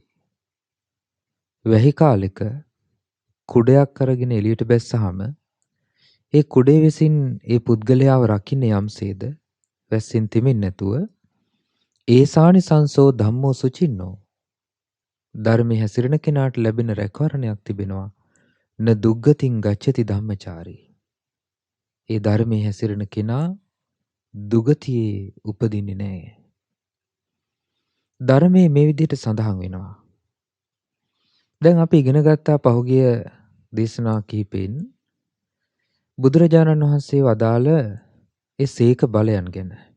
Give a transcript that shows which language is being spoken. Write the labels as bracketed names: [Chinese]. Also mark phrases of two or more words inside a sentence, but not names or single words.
[Sinhala] වැහි කාලෙක කුඩයක් අරගෙන එළියට බැස්සහම ඒ කුඩේ විසින් ඒ පුද්ගලයාව රකින්නේ යම්සේද වැස්සෙන් තෙමෙන්නේ නැතුව, [Pali] ඒසානිසංසෝ ධම්මෝ සුචින්නෝ. [Sinhala] ධර්මයේ හැසිරෙන කෙනාට ලැබෙන රැකවරණයක් තිබෙනවා. [Pali] න දුග්ගතින් ගච්ඡති ධම්මචාරී. [Sinhala] ඒ ධර්මයේ හැසිරෙන කෙනා දුගතියේ උපදින්නේ නැහැ. ධර්මයේ මේ විදිහට සඳහන් වෙනවා. දැන් අපි ඉගෙන ගත්තා පහුගිය දේශනා කිහිපෙන් බුදුරජාණන් වහන්සේ වදාළ ඒ සීක බලයන් ගැන.